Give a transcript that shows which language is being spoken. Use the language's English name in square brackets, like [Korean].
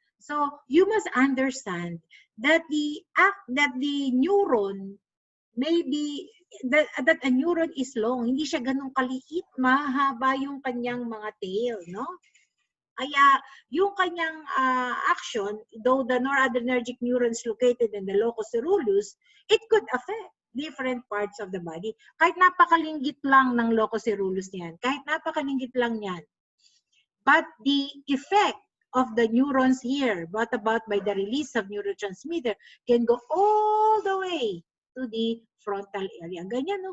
[English] So you must understand that the neuron maybe that a neuron is long. [Filipino] Hindi siya ganun kaliit, mahaba yung kanyang mga tail, no? Kaya yung kanyang action, [English] though the noradrenergic neurons located in the locus coeruleus, it could affect different parts of the body. [Filipino] Kahit napakalinggit lang ng locus coeruleus niyan, kahit napakalinggit lang niyan. [English] But the effect of the neurons here, brought about by the release of neurotransmitter, can go all the way to the frontal area. [Filipino] Ganyan, no?